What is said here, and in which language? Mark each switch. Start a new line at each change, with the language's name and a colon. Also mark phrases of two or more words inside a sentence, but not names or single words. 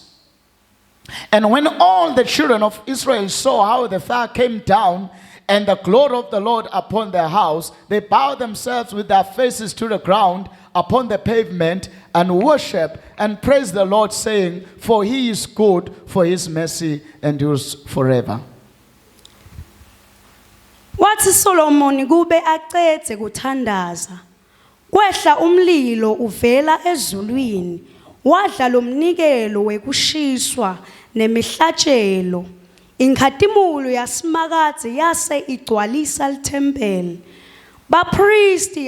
English: And when all the children of Israel saw how the fire came down and the glory of the Lord upon their house, they bowed themselves with their faces to the ground upon the pavement and worshiped and praised the Lord, saying, For he is good, for his mercy endures forever.
Swati: Wathi Solomon kube aqede kuthandaza kwehla umlilo uvela ezulwini wadla lomnikelo wekushiswa nemihlatshelo inkhatimulo yasimakathe yase igcwalisa lithempeli bapristi